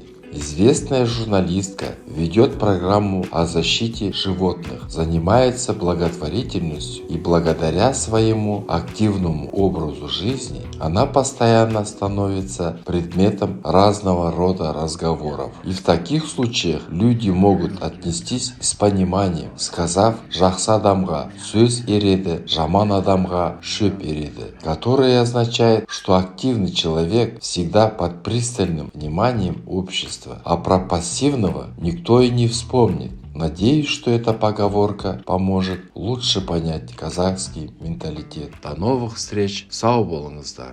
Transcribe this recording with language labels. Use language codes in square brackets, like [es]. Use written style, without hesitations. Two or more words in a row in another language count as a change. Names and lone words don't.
[ru] Известная журналистка ведет программу о защите животных, занимается благотворительностью, и благодаря своему активному образу жизни она постоянно становится предметом разного рода разговоров. И в таких случаях люди могут отнестись с пониманием, сказав [kk] «жақсы адамға сөз ереді, жаман адамға шөп ереді», [ru] которое означает, что активный человек всегда под пристальным вниманием общества, а про пассивного никто и не вспомнит. Надеюсь, что эта поговорка поможет лучше понять казахский менталитет. До новых встреч, [kk] сау болыңыздар!